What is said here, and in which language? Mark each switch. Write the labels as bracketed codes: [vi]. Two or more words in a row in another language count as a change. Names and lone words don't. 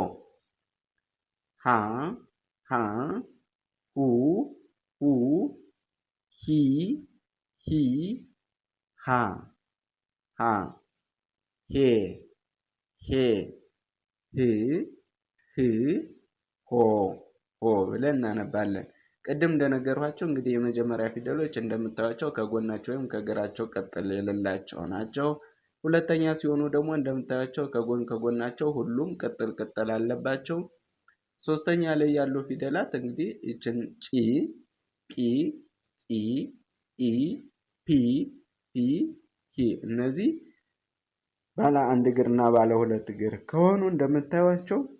[am] ሃ ሃ ሁ ሁ ሂ ሂ ሃ ሃ ሄ ሄ ህ ህ ሆ ሆ ብለን እናነባለን። ቅድም እንደነገርኳቸው እንግዲህ የመጀመሪያ ፊደሎች እንደምታዩቸው ከጎናቸው ወይም ከእግራቸው ቀጥል የሌላቸው ናቸው። ሁለተኛ ሲሆኑ ደግሞ እንደምታዩቸው ከጎናቸው ሁሉም ቅጥል አለባቸው። ሶስተኛ ላይ ያሉ ፊደላት እንግዲህ ይችን ጪ፣ ጲ፣ ጢ፣ ኢ፣ ፒ፣ ፊ፣ ሂ እነዚህ ባለ አንድ እግርና ባለ ሁለት እግር ከሆኑ እንደምታዩቸው